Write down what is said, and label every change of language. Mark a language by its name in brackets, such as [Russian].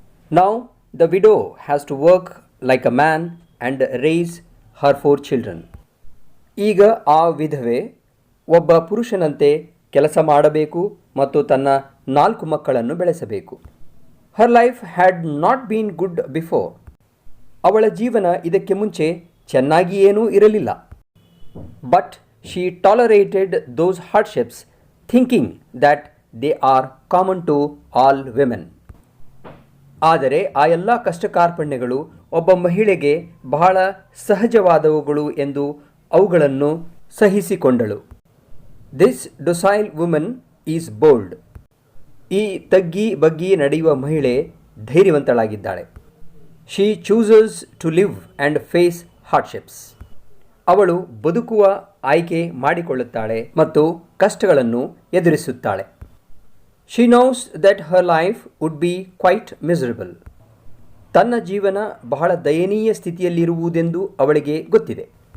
[English] Now the widow has to work like a man and raise her 4 children. [Kannada] ಈಗ ಆ ವಿಧವೆ ಒಬ್ಬ ಪುರುಷನಂತೆ ಕೆಲಸ ಮಾಡಬೇಕು ಮತ್ತು ತನ್ನ 4 ಮಕ್ಕಳನ್ನು ಬೆಳೆಸಬೇಕು. [English] Her life had not been good before. [Kannada] ಅವಳ ಜೀವನ ಇದಕ್ಕೆ ಮುಂಚೆ ಚೆನ್ನಾಗಿಯೇನೂ ಇರಲಿಲ್ಲ. [English] But she tolerated those hardships, thinking that they are common to all women. [Kannada] ಆದರೆ ಆ ಎಲ್ಲ ಕಷ್ಟ ಕಾರ್ಪಣ್ಯಗಳು ಒಬ್ಬ ಮಹಿಳೆಗೆ ಬಹಳ ಸಹಜವಾದವುಗಳು ಎಂದು ಅವುಗಳನ್ನು ಸಹಿಸಿಕೊಂಡಳು. [English] This docile woman is bold. [Kannada] ಈ ತಗ್ಗಿ ಬಗ್ಗಿ ನಡೆಯುವ ಮಹಿಳೆ ಧೈರ್ಯವಂತಳಾಗಿದ್ದಾಳೆ. [English] She chooses to live and face hardships. [Kannada] ಅವಳು ಬದುಕುವ ಆಯ್ಕೆ ಮಾಡಿಕೊಳ್ಳುತ್ತಾಳೆ ಮತ್ತು ಕಷ್ಟಗಳನ್ನು ಎದುರಿಸುತ್ತಾಳೆ. [English] She knows that her life would be quite miserable. [Kannada] ತನ್ನ ಜೀವನ ಬಹಳ ದಯನೀಯ ಸ್ಥಿತಿಯಲ್ಲಿರುವುದೆಂದು ಅವಳಿಗೆ ಗೊತ್ತಿದೆ.